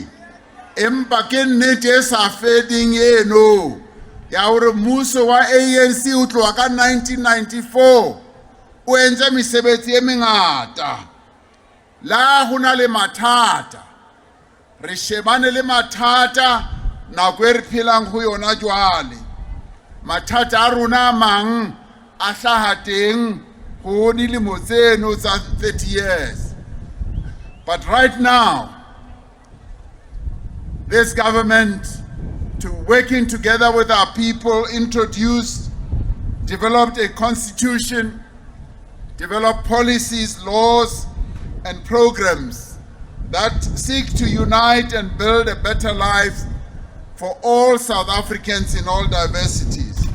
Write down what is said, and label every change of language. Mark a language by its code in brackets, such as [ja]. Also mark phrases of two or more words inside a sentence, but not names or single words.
[st] Empa ke nnete e sa feding eno ya hore mmuso wa ANC o tloha ka 1994 o entse mesebetsi e mengata. La hona le mathata. Re shebane le mathata nako e re phelang ho yona jwale. Mathata a rona mang a hlaha teng ho dilemo tseno tsa 30 years. [en] But right now, this government, to working together with our people, developed a constitution, developed policies, laws, and programs that seek to unite and build a better life for all South Africans in all diversities.